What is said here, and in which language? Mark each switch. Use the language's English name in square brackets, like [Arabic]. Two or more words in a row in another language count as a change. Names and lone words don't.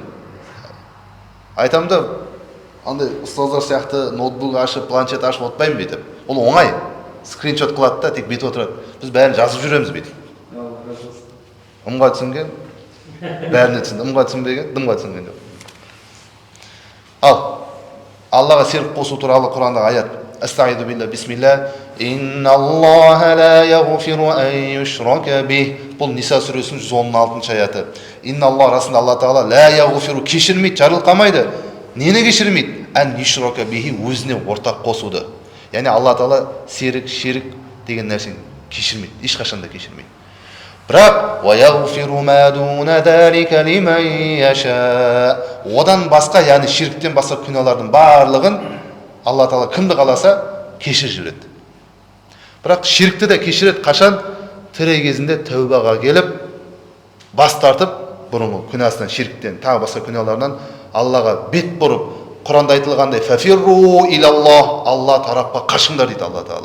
[Kazakh] Айтам да, андай ұстаздар сияқты ноутбук ашып, планшет ашып отпаймын бүйтіп. Ол оңай. Скриншот қылады да, тек бүйтіп отырады. Біз бәрін жазып жүреміз бүйтіп. Ымға түсінген, бәріне түсінді. Ымға түсінбеген, дымға түсінген жоқ. Ал, Аллаға серік қосу туралы Құрандағы аят. [Arabic] أستعيذ بالله، بسم الله. إن الله لا يغفر أن يشرك به. [Kazakh] Бұл Ниса сүресінің 116 аяты. Инналлах, расында Алла Тағала [Arabic] لا يغفر, [Kazakh] кешірмейді, жарылқамайды. Нені кешірмейді? [Arabic] أن يشرك به, [Kazakh] өзіне ортақ қосуды. Яғни Алла Тағала серік, ширік деген нәрсені кешірмейді, ешқашан да кешірмейді. [Arabic] Бірақ وَيَغْفِرُ مَا دُونَ ذَلِكَ لِمَنْ يَشَاءُ. [Kazakh] Одан басқа, яғни ширктен басқа күнәлардың барлығын Алла Тағала кімді қаласа кешіріп жібереді. Бірақ ширкті де кешіреді қашан? Тірі кезінде тәубаға келіп, бас тартып, бұрынғы күнәсінен, ширктен, тағы басқа күнәларынан Аллаға бет бұрып, Құранда айтылғандай [Arabic] ففروا إلى الله, [Kazakh] Алла тарапқа қашыңдар дейді Алла Тағала.